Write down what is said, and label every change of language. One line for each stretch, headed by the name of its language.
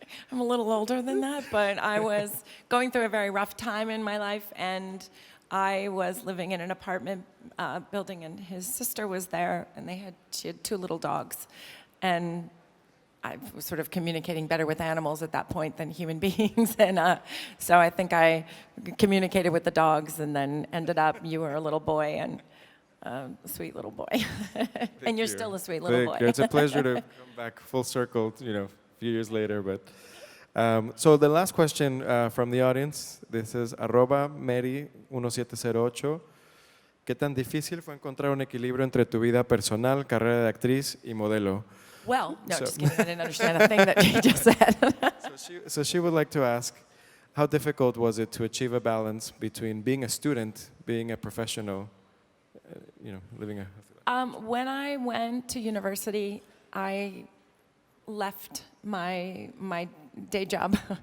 English: I'm a little older than that, but I was going through a very rough time in my life, and I was living in an apartment building, and his sister was there, and she had 2 little dogs, and I was sort of communicating better with animals at that point than human beings, and so I think I communicated with the dogs, and then ended up, you were a little boy, and a sweet little boy, and you're still a sweet little boy. It's a pleasure to come back full circle, a few years later. But so the last question from the audience, this is @Mary1708.
Spanish: ¿Qué tan difícil fue encontrar un equilibrio entre tu vida personal, carrera de actriz y modelo?
English: Well, no, just kidding. I didn't understand a thing that you just said. So she would like to ask, how difficult was it to achieve a balance between being a student, being a professional, living a... When I went to university, I left my day job.